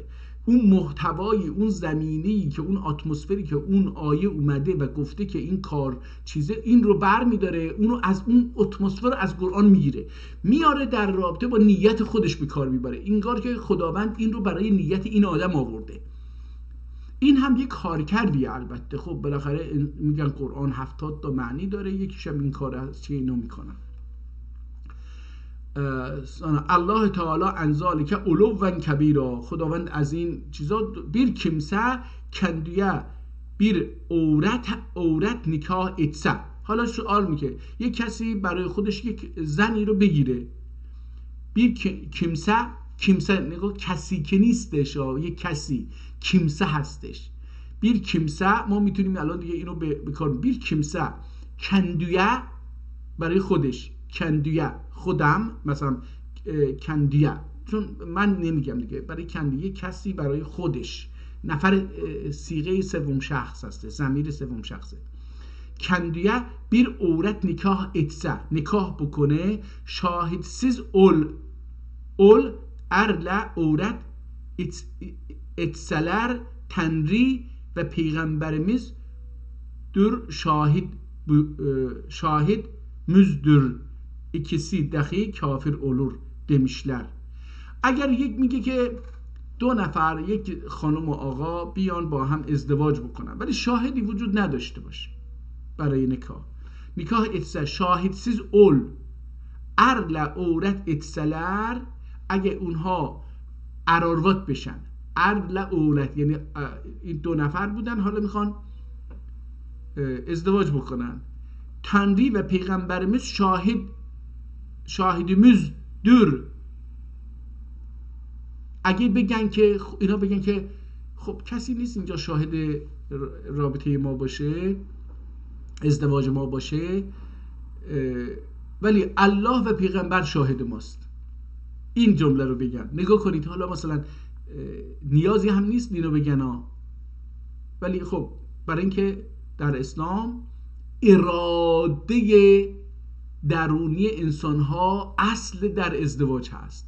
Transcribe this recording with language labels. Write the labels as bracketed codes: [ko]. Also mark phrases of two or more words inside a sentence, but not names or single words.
[fa] اون محتوای، اون زمینه‌ای که اون اتمسفری که اون آیه اومده و گفته که این کار چیزه، این رو بر میداره، اونو از اون اتمسفر از قرآن میگیره، میاره در رابطه با نیت خودش به کار میبره، اینگار که خداوند این رو برای نیت این آدم آورده. این هم یک کارکردیه. البته خب بالاخره میگن قرآن 70 تا معنی داره، یکیش هم این کار است که اینو میکنن. [ar] الله تعالی عن ذلک علوا کبیرا. [fa] خداوند از این چیزا [tr] bir kimse kendiye bir عورت نکاح etse. [fa] حالا سوال میگه یک کسی برای خودش یک زنی رو بگیره، [tr] bir kimse [fa] نگاه کسی که نیستش، یک کسی kimse هستش. [tr] bir kimse [fa] ما میتونیم الان دیگه اینو به کار، [tr] bir kimse kendiye [fa] برای خودش، کندیه خودم، مثلا کندیه، چون من نمیگم دیگه، برای کندیه کسی برای خودش، نفر صیغه سوم شخص هسته، ضمیر سوم شخصه. [tr] کندیه bir عورت نکاح etse، [fa] نکاح بکنه، [tr] شاهدسیز ol erle عورت etseler Tanrı ve Peygamberimiz dur şahit müzdür ikisi dahi kafir olur demişler. [fa] اگر یک میگه که دو نفر، یک خانم و آقا بیان با هم ازدواج بکنن ولی شاهدی وجود نداشته باشه برای [tr] nikah etse, şahitsiz ol erle avret etseler, [fa] اگه اونها اراروات بشن، [tr] erle avret [fa] یعنی این دو نفر بودن حالا میخوان ازدواج بکنن، [tr] Tanrı ve Peygamberimiz şahidimiz dür [fa] اگه بگن که اینا بگن که خب کسی نیست اینجا شاهد رابطه ما باشه، ازدواج ما باشه، ولی الله و پیغمبر شاهد ماست، این جمله رو بگن. نگاه کنید حالا مثلا نیازی هم نیست اینو بگن ها، ولی خب برای اینکه در اسلام اراده درونی انسان‌ها اصل در ازدواج هست.